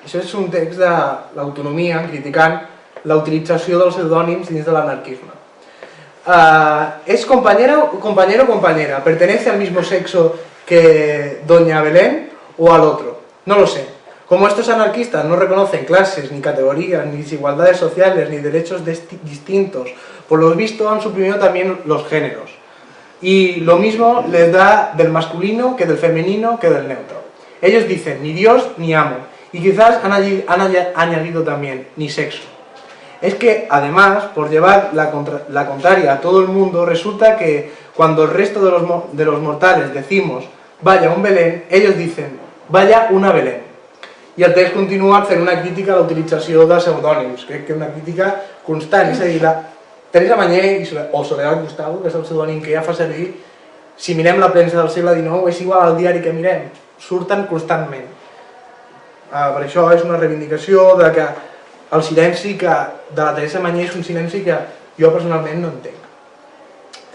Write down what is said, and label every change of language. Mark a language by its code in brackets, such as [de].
[ca] Això és un text de l'autonomia criticant la utilització dels pseudònims dins de l'anarquisme. [es] ¿Es compañero o compañera? ¿Pertenece al mismo sexo que doña Belén o al otro? No lo sé. Como estos anarquistas no reconocen clases, ni categorías, ni desigualdades sociales, ni derechos distintos, por lo visto han suprimido también los géneros. Y lo mismo les da del masculino que del femenino que del neutro. Ellos dicen ni Dios ni amo, y quizás han añadido también ni sexo. Es que, además, por llevar la contraria a todo el mundo, resulta que cuando el resto de los mortales decimos vaya un Belén, ellos dicen vaya una Belén. [ca] I el text continua fent una crítica a la utilització de pseudònims, crec que una crítica constant, és a dir, la Teresa Mañé o Soledad Gustavo, que és el pseudònim que ella fa servir, si mirem la premsa del segle XIX és igual al diari que mirem, surten constantment. Per això és una reivindicació de que el silenci de la Teresa Mañé és un silenci que jo personalment no entenc.